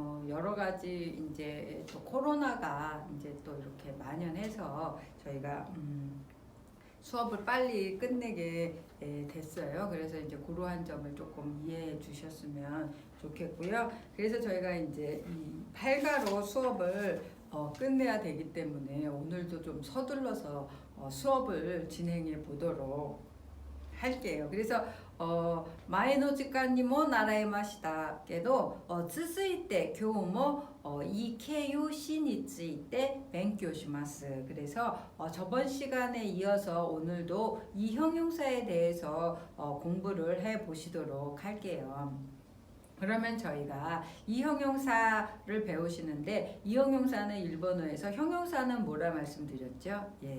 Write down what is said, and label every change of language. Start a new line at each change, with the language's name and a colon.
Korean: 여러 가지 이제 또 코로나가 이제 또 이렇게 만연해서 저희가 수업을 빨리 끝내게 됐어요. 그래서 이제 그러한 점을 조금 이해해 주셨으면 좋겠고요. 그래서 저희가 이제 이 8가로 수업을 끝내야 되기 때문에 오늘도 좀 서둘러서 수업을 진행해 보도록 할게요.
Japanese: 그래서 前の時間にも習いましたけど、続いて今日も이形容詞について勉強します.
Korean: 그래서 저번 시간에 이어서 오늘도 이 형용사에 대해서 공부를 해 보시도록 할게요. 그러면 저희가 이 형용사를 배우시는데, 이 형용사는 일본어에서 형용사는 뭐라 말씀드렸죠?